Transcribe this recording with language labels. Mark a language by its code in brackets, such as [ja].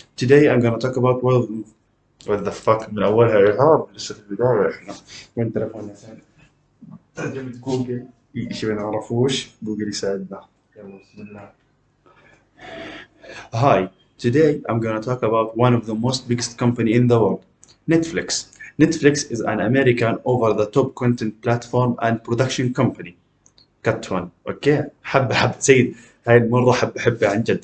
[en] Today I'm gonna talk about what the fuck [ar] من اولها ارهاب لسه في البدايه احنا. وين تلفوننا ثاني؟ ترجمة جوجل. شيء ما نعرفوش جوجل يساعدنا. يلا بسم الله. [en] Hi, today I'm gonna talk about one of the most biggest company in the world, Netflix. Netflix is an American over-the-top content platform and production company. [ar] كت 1 اوكي. حبة حبة سيد. هاي المرة حبة حبة عن جد.